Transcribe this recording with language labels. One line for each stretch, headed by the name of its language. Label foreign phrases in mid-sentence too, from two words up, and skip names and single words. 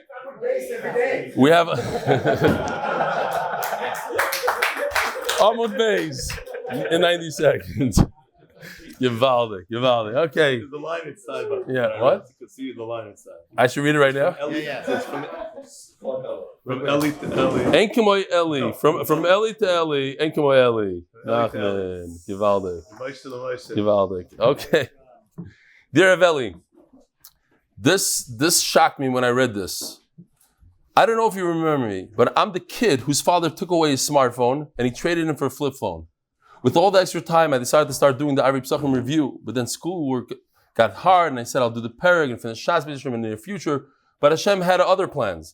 English: We have Amud Beis in 90 seconds. Givaldik. Okay. There's the line inside. Yeah, what? You can see the line inside. I should read it right now? Yeah. It's from Eli to Eli.
Hebrew: En Kamoy
English: Eli. From Eli to Eli.
Hebrew: En Kamoy
English: Eli. Nachman. Givaldik. Givaldik. Okay. Dear Eli, this shocked me when I read this. I don't know if you remember me, but I'm the kid whose father took away his smartphone and he traded it for a flip phone. With all the extra time, I decided to start doing the Arvei Pesachim review, but then schoolwork got hard and I said I'll do the Perek and finish Shas in the near future, but Hashem had other plans.